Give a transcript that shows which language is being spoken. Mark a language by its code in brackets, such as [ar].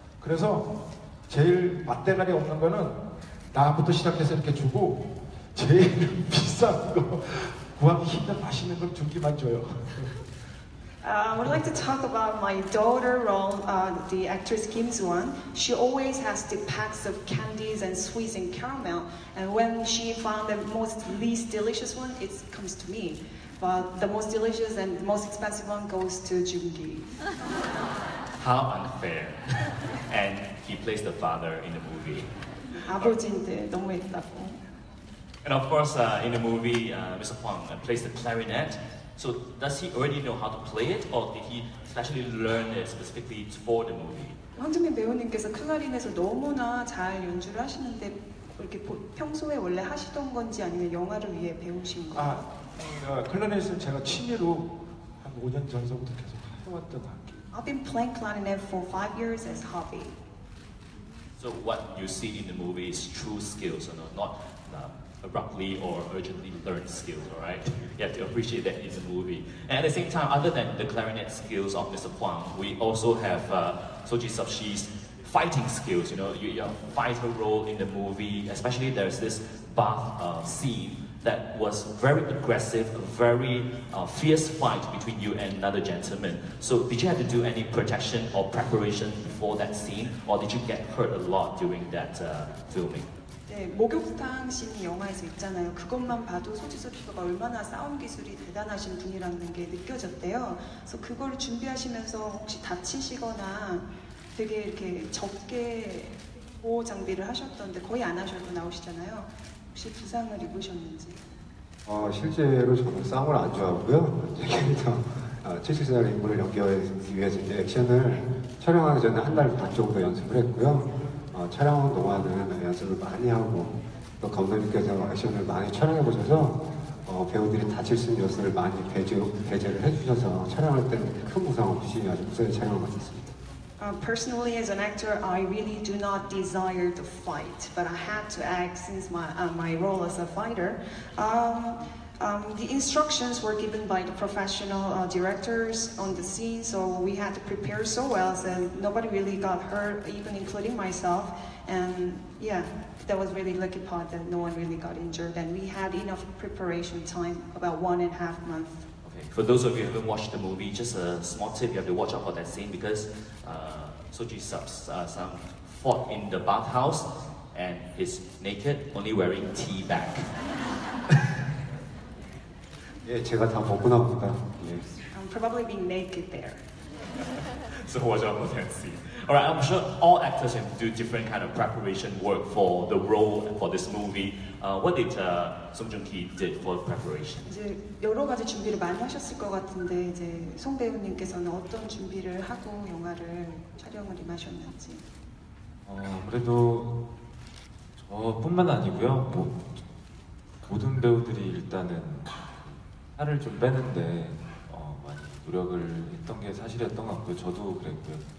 [ko] 그래서 제일 맛대가리 없는 거는 나부터 시작해서 이렇게 주고 제일 비싼 거 구하기 힘든 맛있는 걸 주기만 줘요. [en] I would like to talk about my daughter role, the actress Kim Soo-won. She always has the packs of candies and sweets and caramel, and when she found the least delicious one, it comes to me. But the most delicious and the most expensive one goes to Joong-gi. How unfair. And he plays the father in the movie. [ko] 아버지인데 너무했다고. [en] And of course, in the movie, Mr. Huang plays the clarinet. So does he already know how to play it, or did he specially learn it specifically for the movie? [ko] 황정민 배우님께서 클라리넷을 너무나 잘 연주를 하시는데 이렇게 평소에 원래 하시던 건지 아니면 영화를 위해 배우신 건가요? 클라리넷은 제가 취미로 한 5년 전서부터 계속 해왔던 악기. [en] I've been playing clarinet for 5 years as hobby. So what you see in the movie is true skills, not abruptly or urgently learned skills, all right? You have to appreciate that in the movie. And at the same time, other than the clarinet skills of Mr. Huang, we also have Soji Subshi's fighting skills, your fighter role in the movie, especially there's this bath scene that was very aggressive, a very fierce fight between you and another gentleman. So did you have to do any protection or preparation before that scene, or did you get hurt a lot during that filming? [ko] 네, 목욕탕 씬이 영화에서 있잖아요. 그것만 봐도 소지섭 씨가 얼마나 싸움 기술이 대단하신 분이라는 게 느껴졌대요. 그래서 그걸 준비하시면서 혹시 다치시거나 되게 이렇게 적게 보호 장비를 하셨던데 거의 안 하셔도 나오시잖아요. 혹시 부상을 입으셨는지? 실제로 저는 싸움을 안 좋아하고요. 캐릭터 77살 인물을 연기하기 위해서 이제 액션을 촬영하기 전에 한 달 반 정도 연습을 했고요. 촬영 동안은 연습을 많이 하고 또 감독님께서 액션을 많이 촬영해 보셔서 배우들이 다칠 수 있는 요소를 많이 배제를 해주셔서 촬영할 때는 큰 부상 없이 아주 무사히 촬영을 마쳤습니다. [en] Personally, as an actor, I really do not desire to fight, but I had to act since my role as a fighter. The instructions were given by the professional directors on the scene, so we had to prepare so well, and nobody really got hurt, even including myself. And yeah, that was really lucky part that no one really got injured, and we had enough preparation time, about 1.5 months. Okay. For those of you who haven't watched the movie, just a small tip: you have to watch out for that scene because Soji Sub's son fought in the bathhouse, and he's naked, only wearing tea bag. [ko] 예, 제가 다 벗고 나옵니다. 예. [en] I'm probably being naked there. So watch out for that scene. All right, I'm sure all actors have to do different kind of preparation work for the role for this movie. what did Song Joong-ki did for preparation? [ko] 이제 여러 가지 준비를 많이 하셨을 것 같은데 이제 송 배우님께서는 어떤 준비를 하고 영화를 촬영을 임하셨는지. 아무래도 저뿐만 아니고요. 모든 배우들이 일단은 살을 좀 빼는데 많이 노력을 했던 게 사실이었던 것 같고요. 저도 그랬고요.